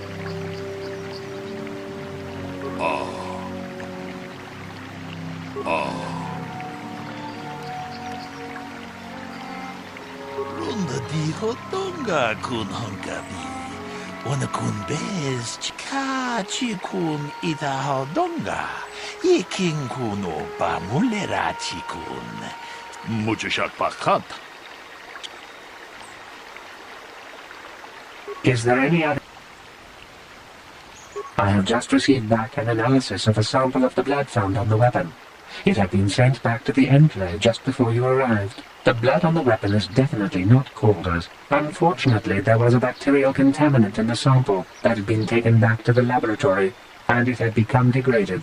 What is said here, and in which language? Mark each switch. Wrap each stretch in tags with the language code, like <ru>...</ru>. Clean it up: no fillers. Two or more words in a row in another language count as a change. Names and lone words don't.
<en>Ronda di hotonga kun hankabi. Wana kun bez chikachi kun ita hodonga. Iking kuno pa mulera chikun. Mucho shak pakat. Is there any other... I have just received back an analysis of a sample of the blood found on the weapon. It had been sent back to the enclave just before you arrived. The blood on the weapon is definitely not Calder's. Unfortunately, there was a bacterial contaminant in the sample that had been taken back to the laboratory, and it had become degraded.</en>